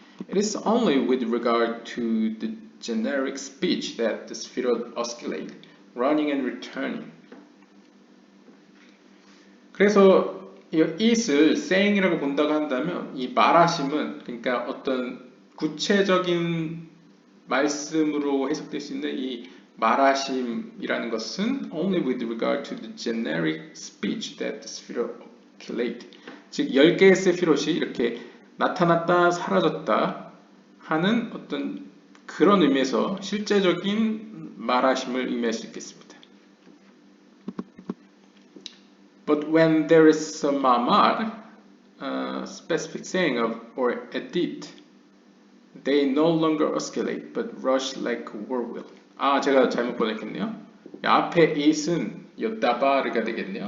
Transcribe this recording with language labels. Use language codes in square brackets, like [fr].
[en] It is only with regard to the generic speech that the spherod oscillate, running and returning. [ko] 그래서 이 it을 saying이라고 본다고 한다면 이 말하심은 그러니까 어떤 구체적인 말씀으로 해석될 수 있는 이 말하심이라는 것은 [en] only with regard to the generic speech that the spherod oscillate. [ko] 즉 10개의 세피롯이 이렇게 나타났다 사라졌다 하는 어떤 그런 의미에서 실제적인 말하심을 의미할 수 있겠습니다. [en] But when there is a mamar, specific saying of or edit, they no longer oscillate but rush like a whirlwill. [ko] 제가 잘못 번역했네요. 앞에 it은 요다바르가 되겠네요.